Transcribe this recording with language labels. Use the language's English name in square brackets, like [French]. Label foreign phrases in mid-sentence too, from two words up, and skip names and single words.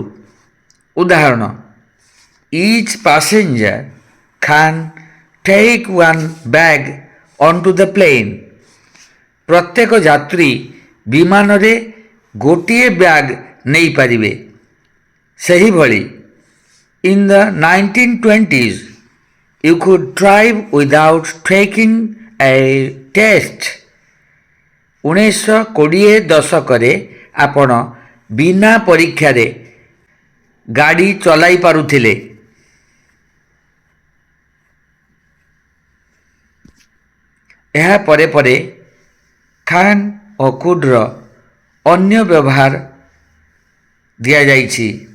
[English] ଉଦାହରଣ, each passenger can take one bag onto the plane. [Odia] ପ୍ରତ୍ୟେକ ଯାତ୍ରୀ ବିମାନରେ ଗୋଟିଏ ବ୍ୟାଗ୍ ନେଇପାରିବେ। [English] ସେହିଭଳି, in the 1920s you could drive without taking a test। [Odia] 1920 ଦଶକରେ ଆପଣ ବିନା ପରୀକ୍ଷାରେ ଗାଡ଼ି ଚଲାଇ ପାରୁଥିଲେ। ଏହା ପରେ ପରେ ଖାନ୍ ଓ କୁଡ୍ର ଅନ୍ୟ ବ୍ୟବହାର ଦିଆଯାଇଛି।